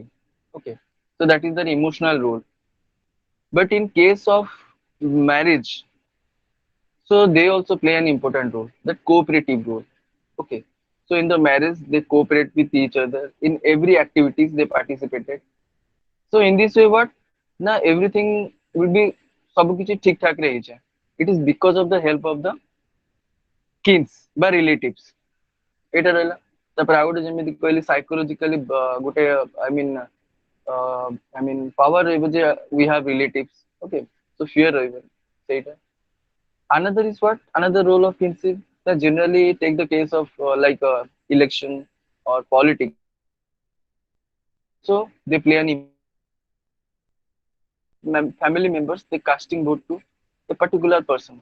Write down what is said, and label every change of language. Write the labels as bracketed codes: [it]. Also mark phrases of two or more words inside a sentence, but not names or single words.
[en] Okay, so that is their emotional role. But in case of marriage, so they also play an important role, the cooperative role. Okay, so in the marriage they cooperate with each other in every activities they participated. So in this way, what now everything will be [hi] सब किसी ठीक ठाक रही है. [en] It is because of the help of the kins by relatives. [or] ଏଇଟା ରହିଲା. ତାପରେ ଆଉ ଗୋଟେ ଯେମିତି କହିଲି ସାଇକୋଲୋଜିକାଲି ଗୋଟେ [en] I mean [or] power ରହିବ ଯେ [en] we have relatives. Okay, so fear [or] ରହିବ ସେଇଟା. [en] Another is what? Another role of kinship that generally take the case of like election or politics. So they play an important role. Family members they casting vote to a particular person.